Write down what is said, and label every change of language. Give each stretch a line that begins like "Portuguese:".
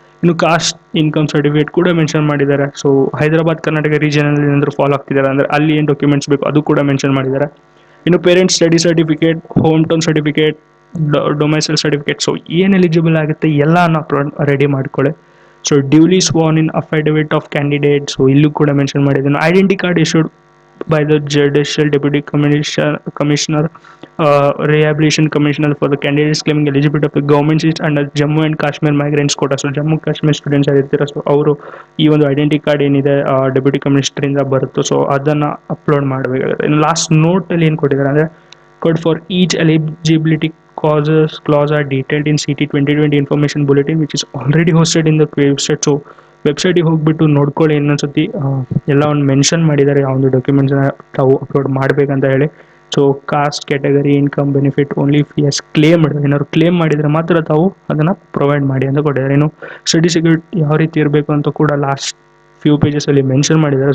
Kannada: ಇನ್ನು caste income certificate ಕೂಡ mention ಮಾಡಿದ್ದಾರೆ. ಸೊ ಹೈದರಾಬಾದ್ ಕರ್ನಾಟಕ ರೀಜನಲ್ಲಿ ಏನಾದರೂ ಫಾಲೋ ಆಗ್ತಿದ್ದಾರೆ ಅಂದರೆ ಅಲ್ಲಿ ಏನು ಡಾಕ್ಯುಮೆಂಟ್ಸ್ ಬೇಕು ಅದು ಕೂಡ ಮೆನ್ಷನ್ ಮಾಡಿದ್ದಾರೆ. ಇನ್ನು parents study certificate, home town certificate, ಡೊಮೈಸೈಲ್ certificate, so ಏನು ಎಲಿಜಿಬಲ್ ಆಗುತ್ತೆ ಎಲ್ಲನೂ ರೆಡಿ ಮಾಡ್ಕೊಳ್ಳಿ.
English: So duly sworn in affidavit of candidate, so ಇಲ್ಲೂ ಕೂಡ mention ಮಾಡಿದ್ದೀನಿ. Identity card issued by the Judicial Deputy Commissioner, Rehabilitation Commissioner for the candidates claiming eligibility of the government seats under Jammu and Kashmir migrants quota.
Kannada: So Jammu Kashmir students ಆಗಿರ್ತೀರ, so ಅವರು ಈ ಒಂದು identity card ಏನಿದೆ deputy ಕಮಿಷನರಿಂದ ಬರುತ್ತೋ so ಅದನ್ನು upload ಮಾಡಬೇಕಾಗುತ್ತೆ.
English: ಇನ್ನು ಲಾಸ್ಟ್ ನೋಟಲ್ಲಿ ಏನು ಕೊಟ್ಟಿದ್ದಾರೆ ಅಂದರೆ code for each eligibility clause are detailed in CT 2020 information bulletin which is already hosted in the website.
Kannada: So ವೆಬ್ಸೈಟಿಗೆ ಹೋಗ್ಬಿಟ್ಟು ನೋಡ್ಕೊಳ್ಳಿ ಇನ್ನೊಂದ್ಸತಿ ಎಲ್ಲ ಒಂದು ಮೆನ್ಷನ್ ಮಾಡಿದ್ದಾರೆ ಯಾವ ಒಂದು ಡಾಕ್ಯುಮೆಂಟ್ಸ್ನ ತಾವು ಅಪ್ಲೋಡ್ ಮಾಡಬೇಕಂತ ಹೇಳಿ. So cost category income benefit only S claimed, ಏನಾದ್ರು ಕ್ಲೇಮ್ ಮಾಡಿದರೆ ಮಾತ್ರ ತಾವು ಅದನ್ನು ಪ್ರೊವೈಡ್ ಮಾಡಿ ಅಂತ ಕೊಟ್ಟಿದ್ದಾರೆ. ಇನ್ನು ಸರ್ಟಿಫಿಕೇಟ್ ಯಾವ ರೀತಿ ಇರಬೇಕು ಅಂತ ಕೂಡ ಲಾಸ್ಟ್ ಫ್ಯೂ ಪೇಜಸಲ್ಲಿ ಮೆನ್ಷನ್ ಮಾಡಿದ್ದಾರೆ.